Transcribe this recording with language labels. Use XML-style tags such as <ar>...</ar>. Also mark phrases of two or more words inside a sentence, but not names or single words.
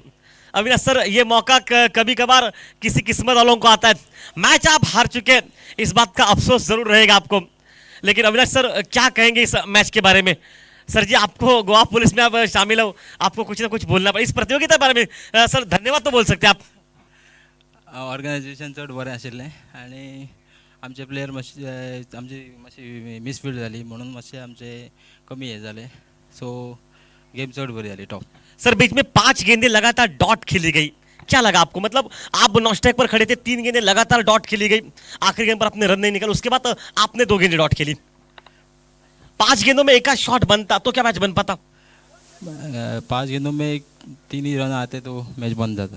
<hi>अविनाश सर ये मौका कभी कभार किसी किस्मत वालों को आता है। मैच आप हार चुके, इस बात का अफसोस जरूर रहेगा आपको, लेकिन अविनाश सर क्या कहेंगे इस मैच के बारे में? सर जी आपको गोवा पुलिस में आप शामिल हो, आपको कुछ ना कुछ बोलना पड़े इस प्रतियोगिता के बारे में। सर धन्यवाद तो बोल सकते हैं आप।</hi> <kok>ऑर्गनायझेशन चड बरें आशिल्लें आनी आमचे प्लेयर आमची मातशी मिसफील्ड जाली म्हणून मातशें आमचे कमी हे जालें, सो गेम चड बरी जाली टॉप।</kok> <hi>सर बीच में 5 गेंदें लगातार डॉट खेली गई, क्या लगा आपको? मतलब आप नॉन स्ट्राइक पर खड़े थे, 3 गेंदें लगातार डॉट खेली गई, आखिरी गेंद पर अपने रन नहीं निकल, उसके बाद आपने 2 गेंदें डॉट खेली। 5 गेंदों में एक शॉट बनता तो क्या मैच बन पाता? 5 गेंदों में 3 ही रन आते तो मैच बन जाता।</hi>